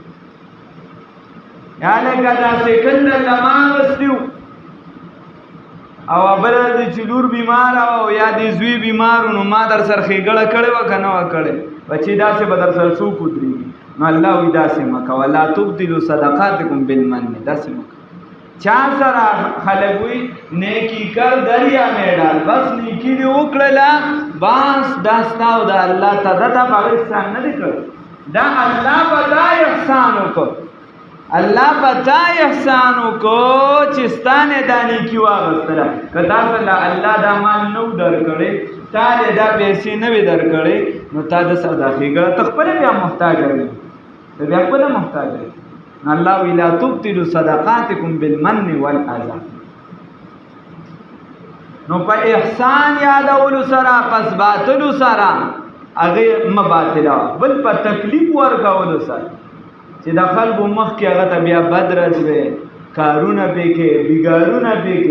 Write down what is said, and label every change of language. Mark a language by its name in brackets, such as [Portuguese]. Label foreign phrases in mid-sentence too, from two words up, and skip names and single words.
[Pashto] یا لکه دا سیکل د لما اغوستی و، او بله د چې لور بیمار او یا د زوی بیمار و، نو ما در سره ښېګړه کړې وه که نه وه کړې، بچې داسې به در سره څوک ودرېږي. نو الله وایي داسې مه کوه، [Arabic] لا تبطلوا صدقاتکم بالمن، [Pashto] داسې مه کوه. چا سره خلک وایي [Urdu] نیکي کر دریا میں ډال، [Pashto] بس نیکي دې وکړله بس دا ستا او د الله ته، ده ته به هغه احسان نه دی کړی، دا الله به دا احسان وکړ، الله به دا احسان وکړو چې ستا نه دا نیکي واغېستله. که تا سره الله دا مال نه و درکړی، تا دې دا پیسې نه وې درکړی، نو تا د سره دا ښېګړه ته خپله بیا محتاجه وې، ته بیا خپله محتاجه وې. نو الله وی [Arabic] لا تبطلوا صدقاتکم بالمن والاذى. [Pashto] نو په احسان یادولو سره پس باطلو سره هغې مه باطلوه، بل په تکلیف ورکولو سره چې د خلکو مخکې هغه ته بیا بد رد وی، کارونه پې کې، بېګارونه پې کې.